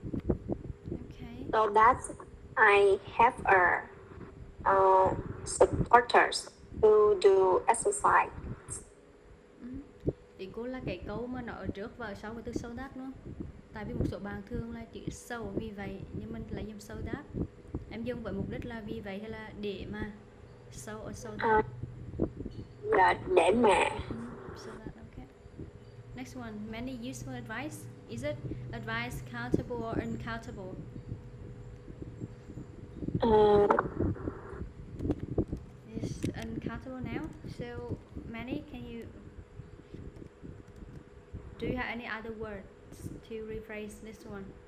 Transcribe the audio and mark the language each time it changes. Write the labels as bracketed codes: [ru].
[en] Okay. so that I have a supporters who do exercise. [vi] Thì cô là cái câu mà nó ở trước và ở sau cái từ so that luôn. Tại vì một số bạn thường là chữ so vì vậy nhưng mình lại dùng so that. Em dùng với mục đích là vì vậy hay là để mà so or so that. Là để mà [en] So that, okay. Next one, many useful advice. Is it advice countable or uncountable? It's uncountable now. So many, do you have any other words to rephrase this one?